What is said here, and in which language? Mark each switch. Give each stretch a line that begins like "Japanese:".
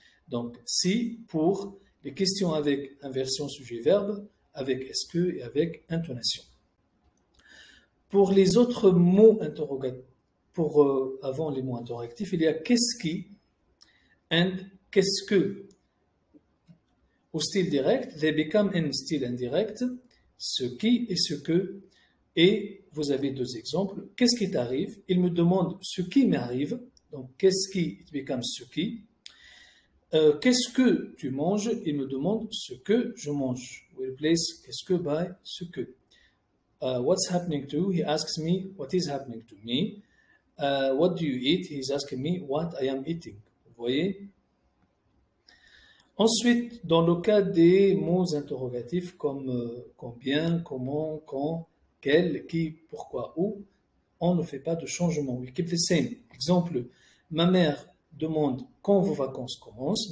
French: Donc, si pour les questions avec inversion sujet-verbe, avec est-ce que et avec intonation. Pour les autres mots interrogatifs, avant les mots interrogatifs, il y a qu'est-ce qui and qu'est-ce que. Au style direct,
English: they become in style indirect,
French: ce qui et ce que. Et vous avez deux exemples. Qu'est-ce qui t'arrive? Il me demande ce qui m'arrive. Donc, qu'est-ce qui,
English: it becomes
French: ce qui. Qu'est-ce que tu manges? Il me demande ce que je mange.
English: We replace
French: qu'est-ce que by ce que.
English: What's happening to? He asks me what is happening to me. What do you eat? He's asking me what I am eating.
French: Vous voyez? Ensuite, dans le cas des mots interrogatifs comme combien, comment, quand, quel, qui, pourquoi, où, on ne fait pas de changement.
English: We keep the same.
French: Exemple, ma mère demande quand vos vacances commencent.